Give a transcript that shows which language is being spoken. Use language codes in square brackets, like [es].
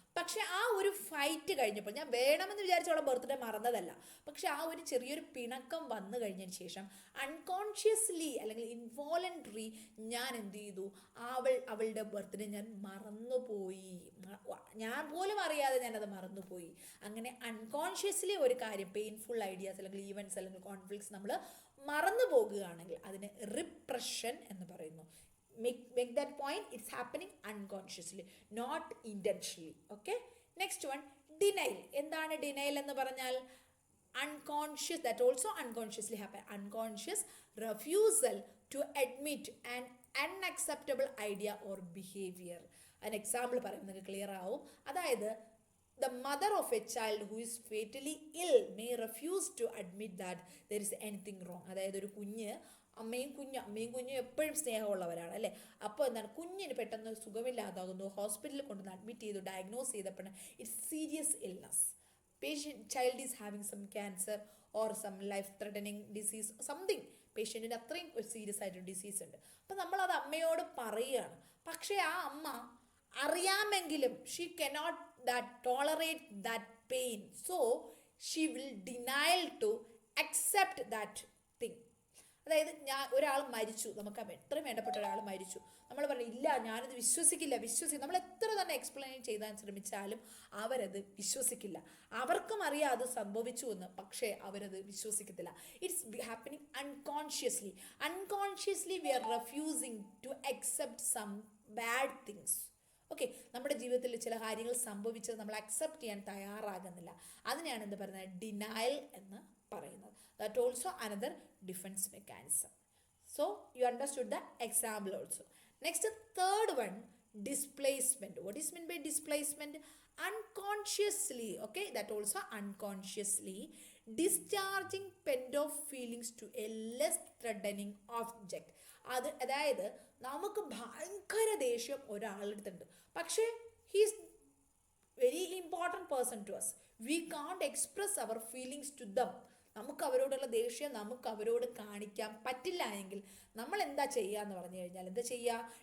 [ml] പക്ഷെ ആ ഒരു ഫൈറ്റ് കഴിഞ്ഞപ്പോൾ, ഞാൻ വേണമെന്ന് വിചാരിച്ച അവളെ ബർത്ത്ഡേ മറന്നതല്ല, പക്ഷെ ആ ഒരു ചെറിയൊരു പിണക്കം വന്നു കഴിഞ്ഞതിന് ശേഷം അൺകോൺഷ്യസ്ലി അല്ലെങ്കിൽ ഇൻവോളണ്ടറി ഞാൻ എന്ത് ചെയ്തു, അവളുടെ ബർത്ത്ഡേ ഞാൻ മറന്നുപോയി. ഞാൻ പോലും അറിയാതെ ഞാനത് മറന്നുപോയി. അങ്ങനെ അൺകോൺഷ്യസ്ലി ഒരു കാര്യം, പെയിൻഫുൾ ഐഡിയാസ് അല്ലെങ്കിൽ ഈവൻറ്റ്സ് അല്ലെങ്കിൽ കോൺഫ്ലിക്ട്സ് നമ്മൾ മറന്നു പോകുകയാണെങ്കിൽ അതിന് റിപ്രഷൻ എന്ന് പറയുന്നു. [en] Make that point, it's happening unconsciously, not intentionally. Okay, next one, denial. [ml] എന്താണ് denial എന്ന് പറഞ്ഞാൽ? [en] Unconscious, that also unconsciously happen. Unconscious refusal to admit an unacceptable idea or behavior. An example [ml] പറയുന്നത് ക്ലിയർ ആവും. അതായത് [en] the mother of a child who is fatally ill may refuse to admit that there is anything wrong. [ml] അതായത് ഒരു കുഞ്ഞ്, അമ്മയും കുഞ്ഞും എപ്പോഴും സ്നേഹമുള്ളവരാണ് അല്ലേ. അപ്പോൾ എന്താണ്, കുഞ്ഞിന് പെട്ടെന്ന് സുഖമില്ലാതാകുന്നു, ഹോസ്പിറ്റലിൽ കൊണ്ടുവന്ന് അഡ്മിറ്റ് ചെയ്തു, ഡയഗ്നോസ് ചെയ്തപ്പോഴാണ് [en] It's serious illness. Child is having some cancer or some life threatening disease, something. [ml] പേഷ്യൻറ്റിന് അത്രയും ഒരു സീരിയസ് ആയിട്ടൊരു ഡിസീസ് ഉണ്ട്. അപ്പം നമ്മളത് അമ്മയോട് പറയുകയാണ്. പക്ഷേ ആ അമ്മ അറിയാമെങ്കിലും [en] She cannot tolerate that pain, so she will denial to accept that thing. [ml] അതായത് ഒരാൾ മരിച്ചു, നമുക്ക് എത്രയും വേണ്ടപ്പെട്ട ഒരാൾ മരിച്ചു, നമ്മൾ പറഞ്ഞു ഇല്ല ഞാനത് വിശ്വസിക്കില്ല. നമ്മൾ എത്ര തന്നെ എക്സ്പ്ലെയിൻ ചെയ്യാൻ ശ്രമിച്ചാലും അവരത് വിശ്വസിക്കില്ല. അവർക്കും അറിയാം അത് സംഭവിച്ചു എന്ന്, പക്ഷേ അവരത് വിശ്വസിക്കത്തില്ല. [en] It's happening unconsciously we are refusing to accept some bad things. [ml] Okay, നമ്മുടെ ജീവിതത്തിൽ ചില കാര്യങ്ങൾ സംഭവിച്ചത് നമ്മൾ അക്സെപ്റ്റ് ചെയ്യാൻ തയ്യാറാകുന്നില്ല. അതിനെയാണ് എന്ത് പറയുന്നത്, ഡിനയൽ എന്ന് പറയുന്നത്. [en] That also another defence mechanism. So you understood the example also. Next, third one, displacement. What is meant by displacement? Unconsciously, okay, that also unconsciously discharging pent off feelings to a less threatening object. [ml] അതായത് നമുക്ക് ഭയങ്കര ദേഷ്യം ഒരാളെടുത്തുണ്ട്, പക്ഷേ [en] He's very important person to us. We can't express our feelings to them. [ml] നമുക്ക് അവരോടുള്ള ദേഷ്യം നമുക്ക് അവരോട് കാണിക്കാൻ പറ്റില്ല എങ്കിൽ നമ്മൾ എന്താ ചെയ്യുക എന്ന് പറഞ്ഞു കഴിഞ്ഞാൽ എന്താ ചെയ്യുക?